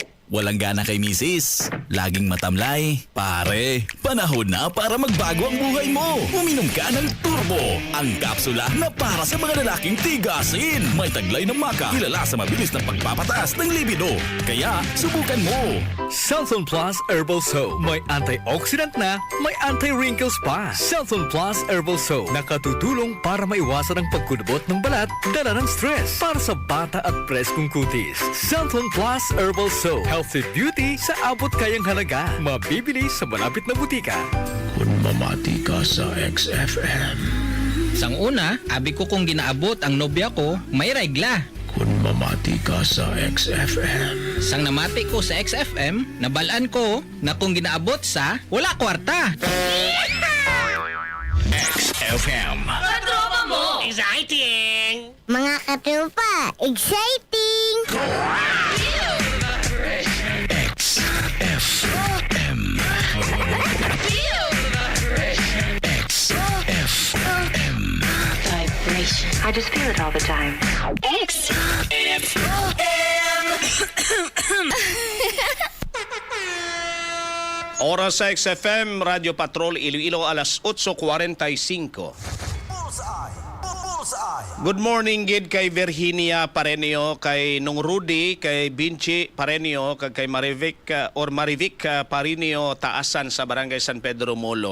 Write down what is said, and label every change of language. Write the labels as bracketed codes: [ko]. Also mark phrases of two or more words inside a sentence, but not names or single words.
[tl] Walang gana kay misis. Laging matamlay. Pare, panahon na para magbago ang buhay mo. Uminom ka ng Turbo. Ang kapsula na para sa mga lalaking tigasin. May taglay ng maka. Kilala sa mabilis na pagpapataas ng libido. Kaya, subukan mo. Southern Plus Herbal Soap. May antioxidant na, may anti-wrinkles pa. Southern Plus Herbal Soap. Nakatutulong para maiwasan ang pagkulubot ng balat, dala ng stress. Para sa bata at preskong kutis. Southern Plus Herbal Soap. [en] Healthy beauty [tl] sa abot kayang halaga. Mabibili sa malapit na butika. [hil] Kung mamati ka sa XFM. Sang una, abi ko kung ginaabot ang nobya ko, may regla. Kung mamati ka sa XFM. Sang namati ko sa XFM, nabalaan ko na kung ginaabot sa wala kwarta. XFM. Katropa mo! Exciting! Mga katropa, exciting! XFM. XFM. Vibration. [en] I just feel it all the time. [hil] Oras sa XFM, Radio Patrol, Iloilo, alas 8:45. [en] Good morning, [hil] gid kay Virginia Parenio, kay Nung Rudy, kay Binchi Parenio, kay Marivic Parenio Taasan sa Barangay San Pedro Molo.